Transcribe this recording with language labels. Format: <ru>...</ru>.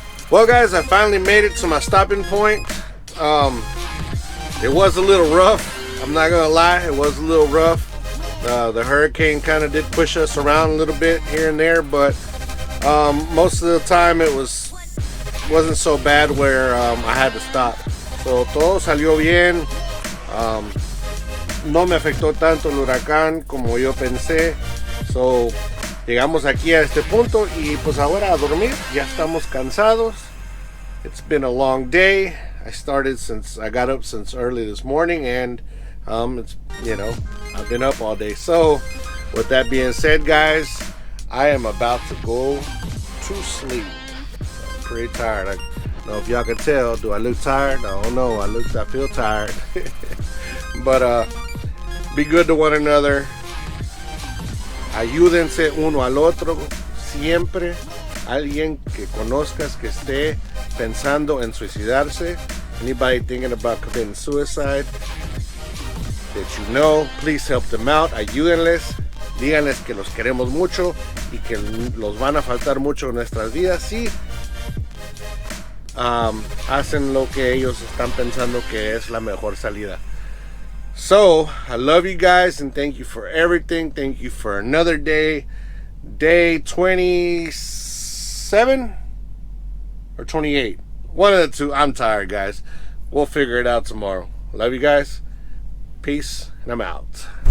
<en>Well, guys, I finally made it to my stopping point. It was a little rough. I'm not gonna lie, it was a little rough. The hurricane kind of did push us around a little bit here and there, but most of the time it wasn't so bad where I had to stop.</en> <es>So todo salió bien. No me afectó tanto el huracán como yo pensé. So llegamos aquí a este punto y pues ahora a dormir. Ya estamos cansados.</es> <en>It's been a long day. I got up since early this morning, and it's, you know, I've been up all day. So with that being said, guys, I am about to go to sleep. I'm pretty tired. I don't know if y'all can tell. Do I look tired? I don't know. I feel tired. But be good to one another.</en> <es>Ayúdense uno al otro siempre. Alguien que conozcas que esté pensando en suicidarse.</es> <en>Anybody thinking about committing suicide that you know, please help them out.</en> <es>Ayúdenles. Díganles que los queremos mucho y que los van a faltar mucho en nuestras vidas si hacen lo que ellos están pensando que es la mejor salida.</es> <en>So, I love you guys and thank you for everything. Thank you for another day. Day 27 or 28. One of the two. I'm tired, guys. We'll figure it out tomorrow. Love you guys. Peace, and I'm out.</en>